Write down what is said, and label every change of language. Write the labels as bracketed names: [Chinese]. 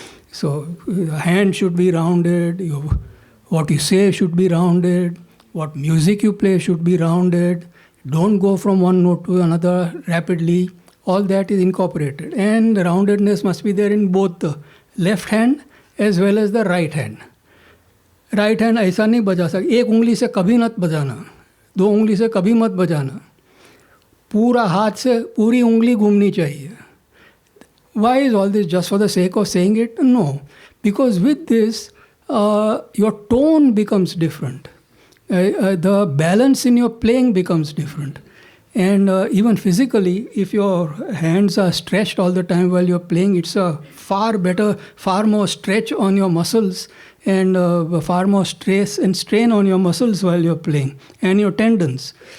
[English] So the hand should be rounded. What you say should be rounded. What music you play should be rounded. Don't go from one note to another rapidly. All that is incorporated. And the roundedness must be there in both the left hand as well as the right hand. [Hindi] Right hand ऐसा नहीं बजा सकते, एक उंगली से कभी मत बजाना, दो उंगली से कभी मत बजाना, पूरा हाथ से पूरी उंगली घूमनी चाहिए. [English] Why is all this? Just for the sake of saying it? No. Because with this, your tone becomes different. The balance in your playing becomes different. And even physically, if your hands are stretched all the time while you're playing, it's a far better, far more stretch on your muscles and far more stress and strain on your muscles while you're playing and your tendons.